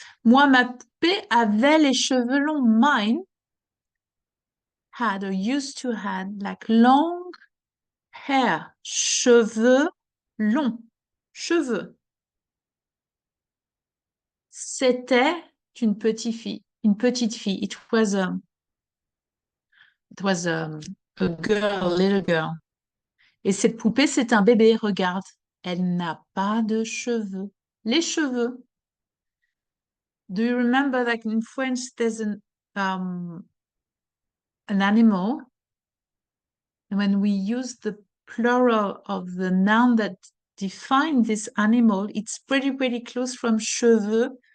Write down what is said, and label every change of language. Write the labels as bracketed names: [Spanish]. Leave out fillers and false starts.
[French] Moi, ma poupée avait les cheveux longs. [English] Mine had or used to had like long hair, [French] cheveux longs, [English] cheveux. [French] C'était une petite fille. [English] It was A girl, little girl. [French] Et cette poupée, c'est un bébé, regarde. Elle n'a pas de cheveux. Les cheveux. [English] Do you remember that in French there's an animal, and when we use the plural of the noun that define this animal, it's pretty close from cheveux.